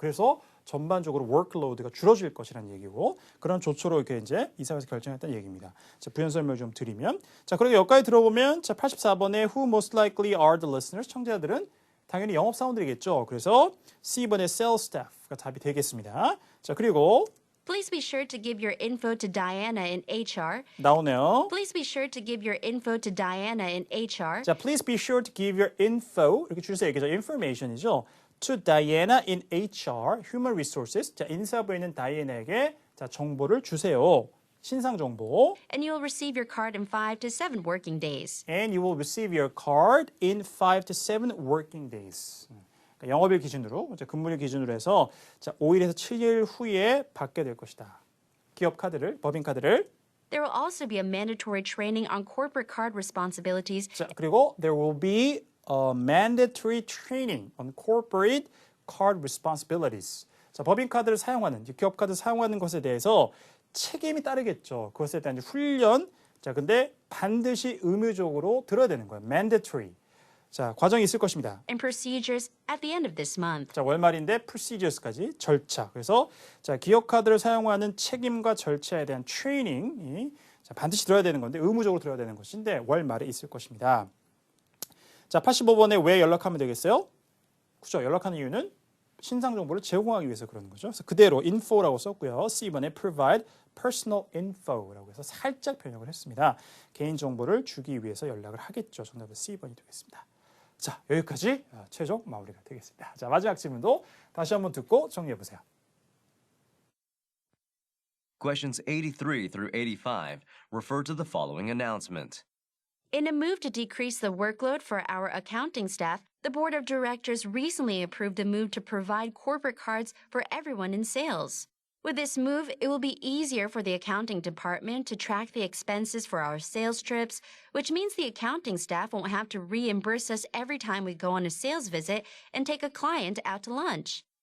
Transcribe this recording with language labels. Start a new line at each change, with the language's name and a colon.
Korean: 그래서 전반적으로 workload가 줄어질 것이라는 얘기고 그런 조처로 이렇게 이제 이사회에서 결정했다는 얘기입니다. 자, 부연 설명을 좀 드리면 자, 그리고 여기까지 들어보면 자, 84번에
English: who most likely are the listeners
Korean: 청자들은 당연히 영업 사원들이겠죠. 그래서 C번의 sales staff가 답이 되겠습니다. 자, 그리고
English: Please be sure to give your info to Diana in HR.
Korean: 나오네요.
English: Please be sure to give your info to Diana in HR. 자, please be sure to give your info
Korean: 이렇게 줄여서 얘기하죠. information이죠.
English: To Diana in HR, Human Resources.
Korean: 자, 인사부에 있는 다이애나에게 자, 정보를 주세요. 신상 정보.
English: And you will receive your card in 5 to 7 working days. And you will receive your card in 5 to 7 working days.
Korean: 그러니까 영업일 기준으로, 이제 근무일 기준으로 해서 자, 5일에서 7일 후에 받게 될 것이다. 기업 카드를, 법인 카드를.
English: There will also be a mandatory training on corporate card responsibilities.
Korean: 자, 그리고
English: there will be a mandatory training on corporate card responsibilities.
Korean: 자, 법인 카드를 사용하는, 기업 카드 사용하는 것에 대해서 책임이 따르겠죠. 그것에 대한 훈련. 자, 근데 반드시 의무적으로 들어야 되는 거예요.
English: mandatory.
Korean: 자, 과정이 있을 것입니다.
English: And procedures at the end of this month.
Korean: 자, 월말인데 procedures까지 절차. 그래서 자, 기업 카드를 사용하는 책임과 절차에 대한 트레이닝이 자, 반드시 들어야 되는 건데 의무적으로 들어야 되는 것인데 월말에 있을 것입니다. 자, 85번에 왜 연락하면 되겠어요? 그죠? 연락하는 이유는 신상 정보를 제공하기 위해서 그러는 거죠. 그래서 그대로 info라고 썼고요. C번에
English: provide personal info
Korean: 라고 해서 살짝 변형을 했습니다. 개인 정보를 주기 위해서 연락을 하겠죠. 정답은 C번이 되겠습니다. 자, 여기까지 최종 마무리가 되겠습니다. 자, 마지막 질문도 다시 한번 듣고 정리해 보세요.
English: Questions 83 through 85 refer to the following announcement. In a move to decrease the workload for our accounting staff, the board of directors recently approved a move to provide corporate cards for everyone in sales. With this move, it will be easier for the accounting department to track the expenses for our sales trips, which means the accounting staff won't have to reimburse us every time we go on a sales visit and take a client out to lunch.